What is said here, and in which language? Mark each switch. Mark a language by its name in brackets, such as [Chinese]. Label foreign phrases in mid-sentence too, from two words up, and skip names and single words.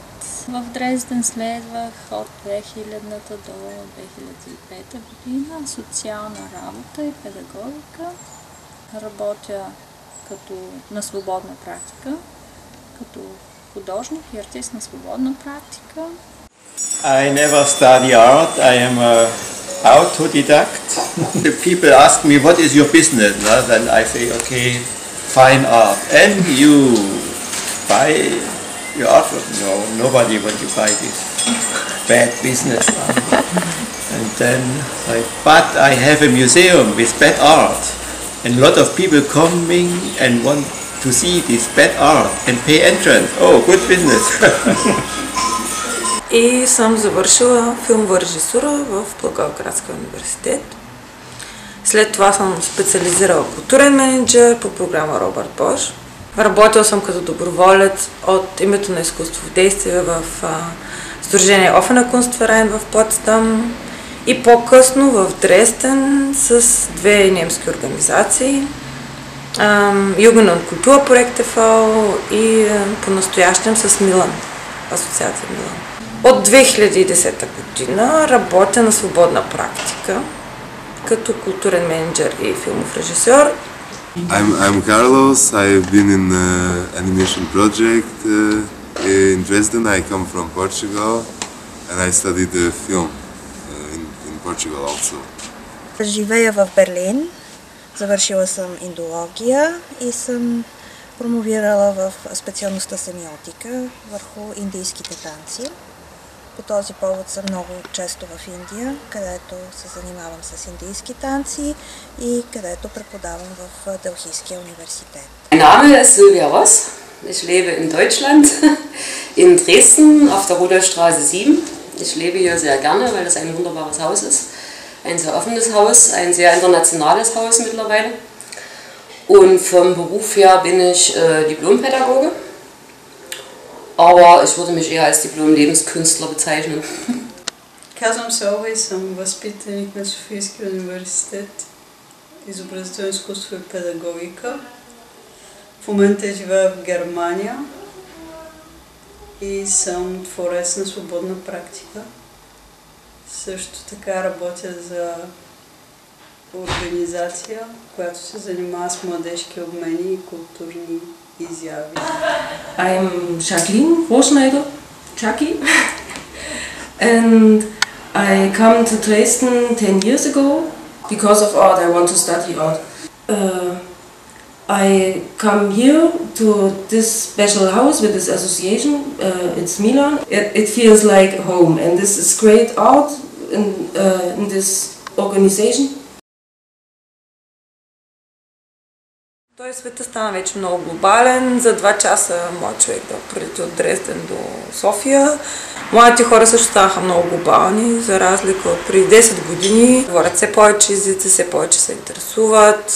[Bulgarian] В Дрезден следвах от 2000-та до 2005 година социална работа и педагогика. Работя на свободна практика, като художник и артист на свободна практика. [English] I never study art. I am an autodidact. The people ask me, what is your business? Then I say, okay, fine art. And you buy your artwork? No, nobody want to buy this bad business. And then, but I have a museum with bad art. And a lot of people coming and want to see this bad art and pay entrance. Oh, good business. [Bulgarian] И съм завършила филмова режисура в Благоевградския университет. След това съм специализирала културен менеджер по програма Робърт Бош. Работила съм като доброволец от името на изкуство в действие в Сдружение Offene Kunstverein в Потсдам и по-късно в Дрезден с две немски организации. Jugend und Kulturprojekt e.V. и по-настоящем с Милан, Асоциация Милан. От 2010 година работя на свободна практика като културен менеджер и филмов режисьор. [English] I'm Carlos. I've been in an animation project in Dresden. I come from Portugal. and I studied film in Portugal also. [Bulgarian] Живея в Берлин, завършила съм индология и съм промовирала в специалността семиотика върху индийските танци. По този повод съм много често в Индия, където се занимавам с индийски танци и където преподавам в Делхийския университет. [German] Mein Name ist Silvia Ross. Ich lebe in Deutschland, in Dresden auf der Rudolfstraße 7. Ich lebe hier sehr gerne, weil das ein wunderbares Haus ist. Ein sehr offenes Haus, ein sehr internationales Haus mittlerweile. Und vom Beruf her bin ich Diplompädagoge. Aber ich würde mich eher als Diplom-Lebenskünstler bezeichnen. [Bulgarian] Казвам се Ова и съм възпитаник на Софийския университет, изобразително изкуство и педагогика. В момента живея в Германия и съм творец на свободна практика. Също така работя за организация, която се занимава с младежки обмени и културни изяви. [English] I'm Jacqueline Roschneider, Jackie, and I come to Dresden 10 years ago because of art. I want to study art. I come here to this special house with this association. It's Milan. It feels like home, and this is great art in this organization. [Bulgarian] Той света стана вече много глобален. За 2 часа моят човек да прилети от Дрезден до София. Младите хора също станаха много глобални, за разлика от преди 10 години. Говорят все повече езици, все повече се интересуват.